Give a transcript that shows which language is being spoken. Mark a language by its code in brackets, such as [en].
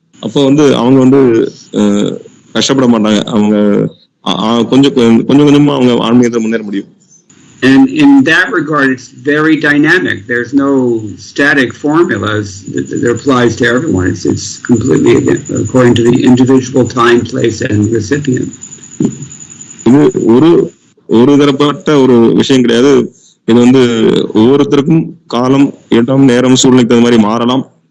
[ta] அப்போ வந்து அவங்க வந்து கஷ்டப்பட மாட்டாங்க. அவங்க கொஞ்சம் கொஞ்சமா அவங்க ஆன்மீகத்தை முன்னேற முடியும். [en] And in that regard, it's very dynamic. There's no static formulas that applies to everyone. It's completely according to the individual time, place, and recipient. [ta] இது ஒரு தரப்பட்ட ஒரு விஷயம் கிடையாது. இது வந்து ஒவ்வொருத்தருக்கும் காலம், இடம், நேரம், சூழ்நிலைக்கு அது மாதிரி மாறலாம்.